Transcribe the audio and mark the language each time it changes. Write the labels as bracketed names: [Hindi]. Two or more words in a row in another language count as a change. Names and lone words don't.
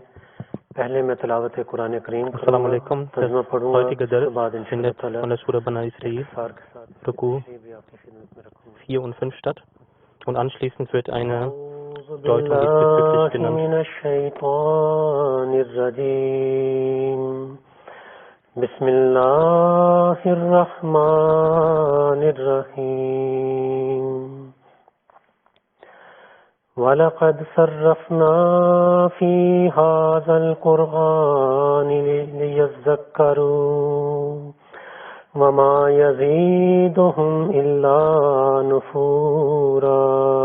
[Urdu] پہلے میں تلاوت قرآن کریم [Arabic] السلام علیکم. [Urdu] ترجمہ پڑھوں گا، [German] Heutige [Urdu] اس کے بعد [German] Dars [Arabic] انشاءاللہ [German] findet [Arabic] تعالی [German] von der Surah Bani Israil, Ruku 4 und 5 statt. Und anschließend wird eine Deutung diesbezüglich genannt. [Arabic] بسم اللہ الرحمن الرحیم وَلَقَدْ صَرَّفْنَا فِي هَذَا الْقُرْآنِ لِيَذَّكَّرُوا وَمَا يَزِيدُهُمْ إِلَّا نُفُورًا